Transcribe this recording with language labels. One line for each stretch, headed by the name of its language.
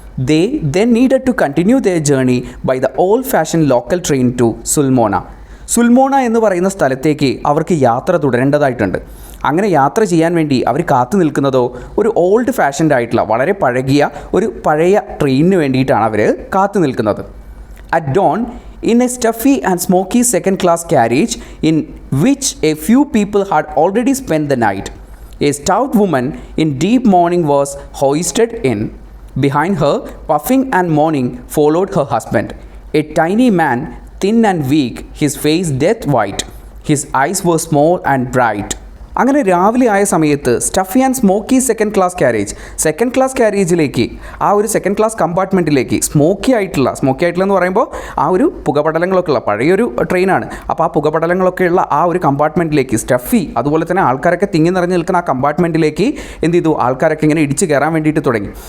English: They then needed to continue their journey by the old fashion local train to Sulmona.
Malayalam: സുൽമോണ എന്ന് പറയുന്ന സ്ഥലത്തേക്ക് അവർക്ക് യാത്ര തുടരേണ്ടതായിട്ടുണ്ട്. അങ്ങനെ യാത്ര ചെയ്യാൻ വേണ്ടി അവർ കാത്തു നിൽക്കുന്നതോ ഒരു ഓൾഡ് ഫാഷൻഡ് ആയിട്ടുള്ള, വളരെ പഴയ ട്രെയിനിന് വേണ്ടിയിട്ടാണ് അവർ കാത്തു നിൽക്കുന്നത്.
English: At dawn, in a stuffy and smoky second-class carriage in which a few people had already spent the night, a stout woman in deep mourning was hoisted in. Behind her, puffing and mourning, followed her husband, a tiny man, thin and weak, his face death white. His eyes were small and bright.
Malayalam: അങ്ങനെ രാവിലെ ആയ സമയത്ത്
English: stuffy and smoky second class ക്യാരേജിലേക്ക്,
Malayalam: ആ ഒരു second class കമ്പാർട്ട്മെൻറ്റിലേക്ക്, smoky ആയിട്ടുള്ള എന്ന് പറയുമ്പോൾ ആ ഒരു പുകപടലങ്ങളൊക്കെ ഉള്ള പഴയൊരു ട്രെയിനാണ്. അപ്പോൾ ആ പുകപടലങ്ങളൊക്കെ ഉള്ള ആ ഒരു കമ്പാർട്ട്മെൻറ്റിലേക്ക് സ്റ്റഫി, അതുപോലെ തന്നെ ആൾക്കാരൊക്കെ തിങ്ങി നിറഞ്ഞ് നിൽക്കുന്ന ആ കമ്പാർട്ട്മെൻറ്റിലേക്ക് എന്ത് ചെയ്തു, ആൾക്കാരൊക്കെ ഇങ്ങനെ ഇടിച്ച് കയറാൻ വേണ്ടിയിട്ട് തുടങ്ങി.